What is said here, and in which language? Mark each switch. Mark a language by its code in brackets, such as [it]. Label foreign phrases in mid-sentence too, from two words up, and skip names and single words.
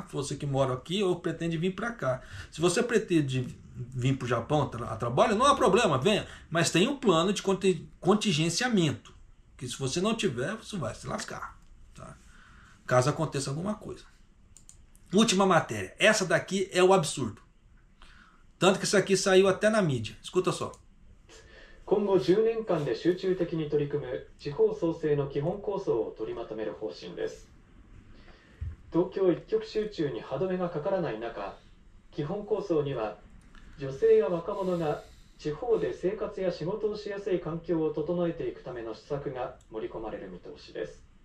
[pt] Você que mora aqui ou pretende vir para cá. Se você pretende vir para o Japão a trabalho, não há problema, venha. Mas tem um plano de contingenciamento. Que se você não tiver, você vai se lascar. Tá? Caso aconteça alguma coisa. Última matéria. Essa daqui é o absurdo. Tanto que isso aqui saiu até na mídia. Escuta só. [ja] 今後10年間で集中的に取り組む地方創生の基本構想を取りまとめる方針です。東京一極集中に歯止めがかからない中、基本構想には女性や若者が地方で生活や仕事をしやすい環境を整えていくための施策が盛り込まれる見通しです。